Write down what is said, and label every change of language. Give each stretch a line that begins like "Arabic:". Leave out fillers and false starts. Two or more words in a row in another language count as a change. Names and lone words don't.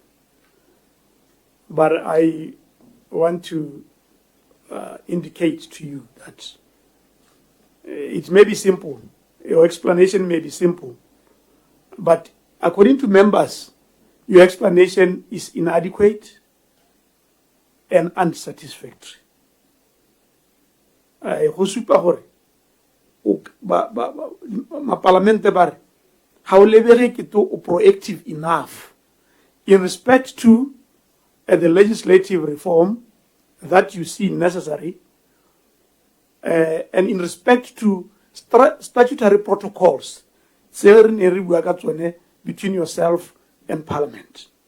English: But I want to indicate to you that it may be simple, your explanation may be simple, but according to members, your explanation is inadequate and unsatisfactory.
Tswana: Go supa gore ma-parlamente ba re ha o lebege ke to o
English: proactive enough in respect to the legislative reform that you see necessary, and in respect to statutory protocols between yourself and Parliament.